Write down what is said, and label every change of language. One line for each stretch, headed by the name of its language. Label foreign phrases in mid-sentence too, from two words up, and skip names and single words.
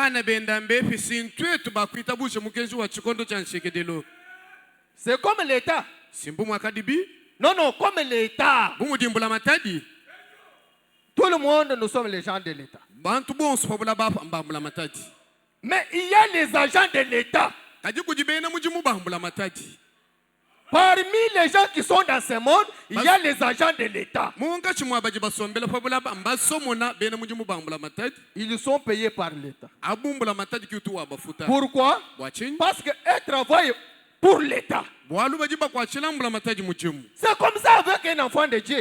French: C'est comme l'État. Non, non, comme l'État. Tout le monde, nous sommes les gens de l'État. Mais il y a les agents de l'État.
Luba-Katanga: kaji kujibena mujimu bambula matadi.
French: Parmi les gens qui sont dans ce monde, il y a les agents de l'État. Ils sont payés par l'État. Pourquoi? Parce qu'ils travaillent pour l'État. C'est comme ça avec un enfant de Dieu.